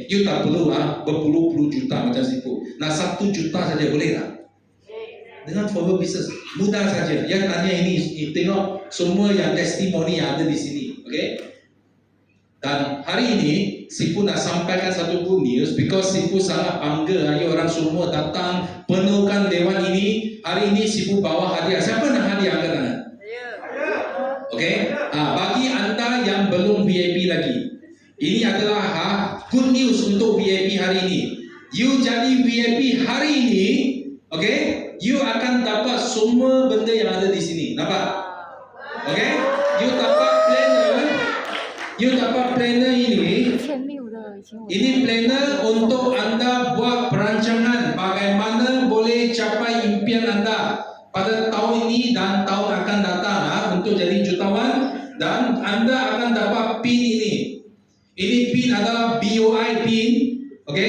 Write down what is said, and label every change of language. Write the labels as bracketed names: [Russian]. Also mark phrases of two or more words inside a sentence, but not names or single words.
[Malay] You tak perlu berpuluh-puluh juta macam Sifu. Nak 1 juta saja boleh tak? Dengan forward business mudah saja. Yang tanya ini tengok semua yang testimoni yang ada di sini. Okay? Dan hari ini Sifu nak sampaikan satu [English] good news because [Malay] Sifu sangat bangga. Ayo orang semua datang penuhkan dewan ini. Hari ini Sifu bawa hadiah. Siapa nak hadiah angkat tangan? Okay? Bagi anda yang belum VIP lagi, ini adalah [English] good news [Malay] untuk VIP hari ini. You jadi VIP hari ini, okay? You akan dapat semua benda yang ada di sini. Nampak? Okay? You dapat planner ini. 欠六的以前我 Ini planner untuk anda buat perancangan bagaimana boleh capai impian anda pada tahun ini dan tahun akan datang untuk jadi jutawan, dan anda akan dapat pin ini. Ini pin adalah BOI pin, okay?